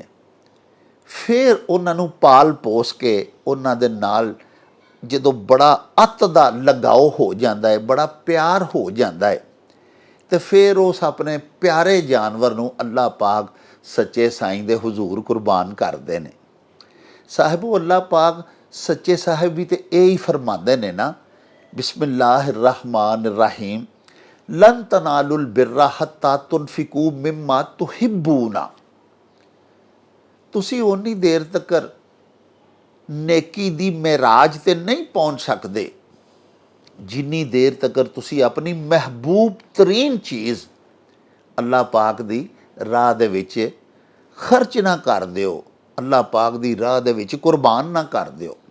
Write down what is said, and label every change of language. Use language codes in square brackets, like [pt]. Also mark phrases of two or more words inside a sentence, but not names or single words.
[pa] ਫਿਰ ਉਹਨਾਂ ਨੂੰ ਪਾਲ ਪੋਸ ਕੇ ਉਹਨਾਂ ਦੇ ਨਾਲ ਜਦੋਂ ਬੜਾ ਅੱਤ ਦਾ ਲਗਾਓ ਹੋ ਜਾਂਦਾ ਹੈ, ਬੜਾ ਪਿਆਰ ਹੋ ਜਾਂਦਾ ਹੈ, ਤੇ ਫਿਰ ਉਸ ਆਪਣੇ ਪਿਆਰੇ ਜਾਨਵਰ ਨੂੰ ਅੱਲਾਹ ਪਾਕ ਸੱਚੇ ਸਾਈਂ ਦੇ ਹੁਜ਼ੂਰ ਕੁਰਬਾਨ ਕਰਦੇ ਨੇ। ਸਾਹਿਬੋ, ਅੱਲਾਹ ਪਾਕ ਸੱਚੇ ਸਾਹਿਬ ਵੀ ਤੇ ਇਹ ਹੀ ਫਰਮਾਉਂਦੇ ਨੇ ਨਾ, [ar] بسم الله الرحمن الرحيم، لن تنالوا البر حتى تنفقوا مما تحبون. [pa] ਤੁਸੀਂ ਓਨੀ ਦੇਰ ਤੱਕ ਨੇਕੀ ਦੀ ਮਿਰਾਜ ਤੇ ਨਹੀਂ ਪਹੁੰਚ ਸਕਦੇ ਜਿੰਨੀ ਦੇਰ ਤੱਕ ਤੁਸੀਂ ਆਪਣੀ ਮਹਿਬੂਬ ਤਰੀਨ ਚੀਜ਼ ਅੱਲਾਹ ਪਾਕ ਦੀ ਰਾਹ ਦੇ ਵਿੱਚ ਖਰਚ ਨਾ ਕਰ ਦਿਓ, ਅੱਲਾਹ ਪਾਕ ਦੀ ਰਾਹ ਦੇ ਵਿੱਚ ਕੁਰਬਾਨ ਨਾ ਕਰ ਦਿਓ।